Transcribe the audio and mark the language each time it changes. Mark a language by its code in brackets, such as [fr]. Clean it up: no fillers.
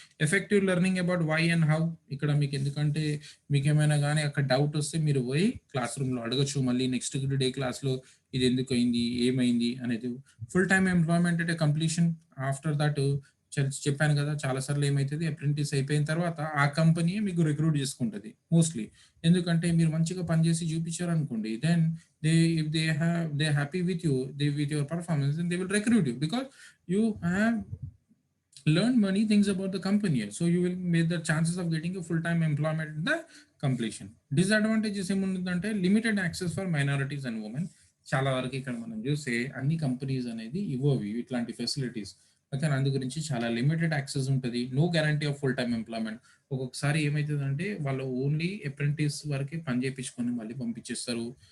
[en] Effective learning about why and how. [te] ఇక్కడ మీకు ఎందుకంటే మీకు ఏమైనా కానీ అక్కడ డౌట్ వస్తే మీరు పోయి క్లాస్ రూమ్లో అడగచ్చు, మళ్ళీ నెక్స్ట్ డే క్లాస్లో ఇది ఎందుకు అయింది, ఏమైంది అనేది. ఫుల్ టైమ్ ఎంప్లాయ్మెంట్ అంటే కంప్లీషన్. ఆఫ్టర్ దట్ చెప్పాను కదా, చాలా సార్లు ఏమవుతుంది, అప్రెంటిస్ అయిపోయిన తర్వాత ఆ కంపెనీ మీకు రిక్రూట్ చేసుకుంటుంది మోస్ట్లీ. ఎందుకంటే మీరు మంచిగా పనిచేసి చూపించారు అనుకోండి, [en] Then if they're happy with you, with your performance, then they will recruit you because you have learned many things about the company. So you will make the chances of getting a full-time employment in the completion. Disadvantages ఏముందంటే limited access for minorities and women. [te] చాలా వరకు ఇక్కడ మనం చూస్తే అన్ని companies అనేది ఇవ్వవి ఇట్లాంటి facilities. Okay, అందు గురించి చాలా లిమిటెడ్ యాక్సెస్ ఉంటుంది. [en] No guarantee of full time employment. [te] ఒక్కొక్కసారి ఏమవుతుందంటే వాళ్ళు ఓన్లీ అప్రెంటిస్ వరకే పని చేయించుకొని మళ్ళీ పంపించేస్తారు.